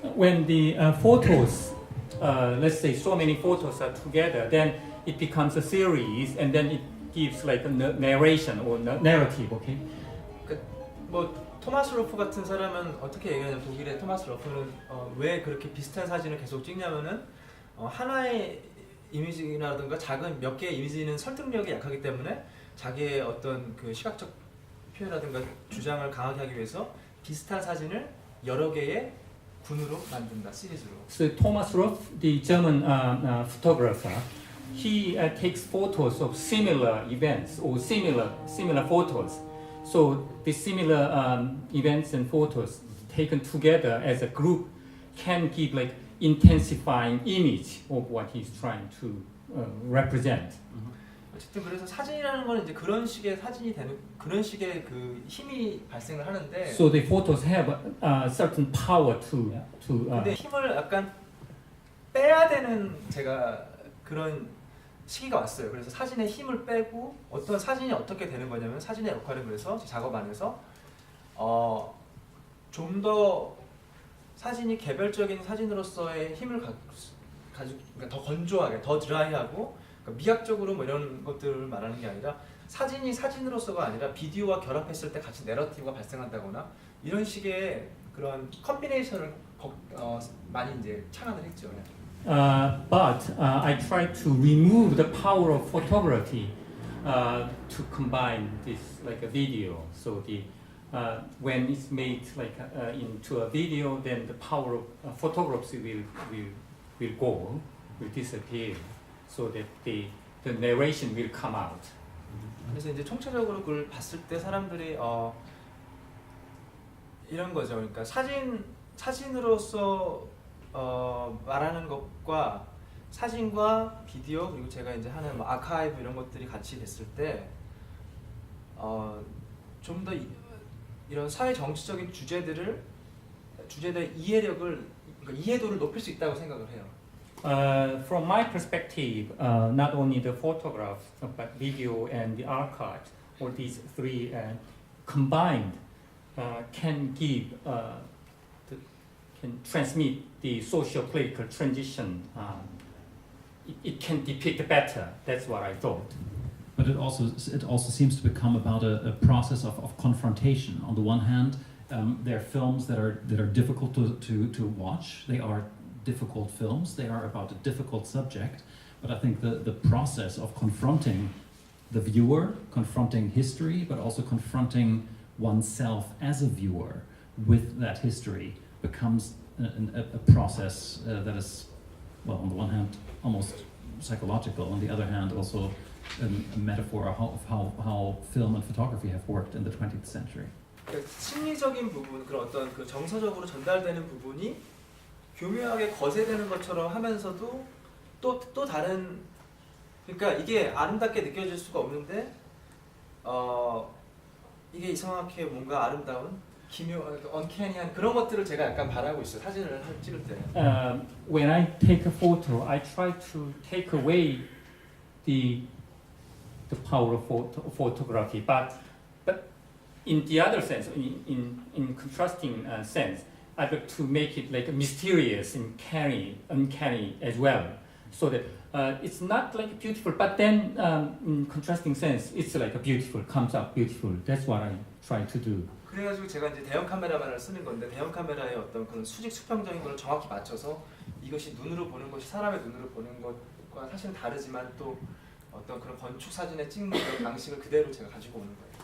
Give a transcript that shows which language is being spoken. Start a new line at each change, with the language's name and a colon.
English: When the photos, let's say so many photos are together, then it becomes a series, and then it gives like a narration or narrative. Okay.
Korean: 뭐 토마스 로프 같은 사람은 어떻게 얘기하냐면 독일의 토마스 로프는 왜 그렇게 비슷한 사진을 계속 찍냐면은 하나의 이미지라든가 작은 몇 개의 이미지는 설득력이 약하기 때문에 자기의 어떤 그 시각적 표현이라든가 주장을 강하게 하기 위해서 비슷한 사진을 여러 개의 군으로 만든다, 시리즈로.
English: So Thomas Ruff, the German photographer, he takes photos of similar events or similar photos. So the similar events and photos taken together as a group can give like intensifying image of what he's trying to represent.
Korean: 어쨌든 그래서 사진이라는 거는 이제 그런 식의 사진이 되는 그런 식의 그 힘이 발생을 하는데.
English: So the photos have a certain power to.
Korean: 근데 힘을 약간 빼야 되는 제가 그런 시기가 왔어요. 그래서 사진의 힘을 빼고 어떤 사진이 어떻게 되는 거냐면 사진의 역할은 그래서 제 작업 안에서 좀 더 사진이 개별적인 사진으로서의 힘을 가지고 그러니까 더 건조하게, 더 드라이하고 그러니까 미학적으로 뭐 이런 것들을 말하는 게 아니라 사진이 사진으로서가 아니라 비디오와 결합했을 때 같이 내러티브가 발생한다거나 이런 식의 그런 컨비네이션을 많이 이제 창안을 했죠.
English: But I try to remove the power of photography to combine this like a video. So the when it's made like into a video, then the power of photography will disappear, so that the narration will come out.
Korean: 그래서 이제 총체적으로 그걸 봤을 때 사람들이 이런 거죠. 그러니까 사진으로서 말하는 것과 사진과 비디오 그리고 제가 이제 하는 뭐 아카이브 이런 것들이 같이 됐을 때 좀 더 이런 사회 정치적인 주제들의 이해력을 그러니까 이해도를 높일 수 있다고 생각을 해요.
English: From my perspective, not only the photographs but video and the archive, all these three combined can give can transmit the socio-political transition. It can depict better. That's what I thought. But it also seems to become about a process of confrontation. On the one hand, there are films that are difficult to watch. They are difficult films. They are about a difficult subject. But I think the process of confronting the viewer, confronting history, but also confronting oneself as a viewer with that history becomes a process that is, well, on the one hand, almost psychological. On the other hand, also a metaphor of how film and photography have worked in the 20th century.
Korean: 그러니까 심리적인 부분, 그런 어떤 그 정서적으로 전달되는 부분이 교묘하게 거세되는 것처럼 하면서도 또 다른, 그러니까 이게 아름답게 느껴질 수가 없는데 이게 이상하게 뭔가 아름다운 언캐니한 그런 것들을 제가 약간 바라고 있어요. 사진을 찍을 때.
English: When I take a photo, I try to take away the power of photography, but in the other sense, in contrasting sense, I like to make it like mysterious and uncanny as well, so that it's not like beautiful, but then in contrasting sense, it's like a beautiful, comes out beautiful. That's what I try to do.
Korean: 그래가지고 제가 이제 대형 카메라만을 쓰는 건데 대형 카메라의 어떤 그런 수평적인 걸 정확히 맞춰서 이것이 눈으로 보는 것이 사람의 눈으로 보는 것과 사실은 다르지만 또 어떤 그런 건축 사진에 찍는 그런 방식을 그대로 제가 가지고 오는 거예요.